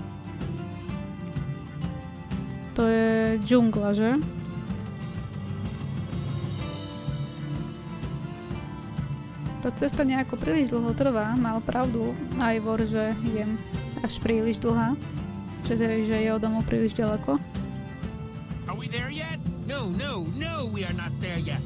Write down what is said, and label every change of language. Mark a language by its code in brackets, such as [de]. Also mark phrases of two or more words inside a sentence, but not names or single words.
[sk] To je džungla, že? Tá cesta nejako príliš dlho trvá. Mal pravdu Ivor, že idem až príliš dlhá. Čiže že je od domu príliš ďaleko. [en] Are we there yet? No, we are not there yet.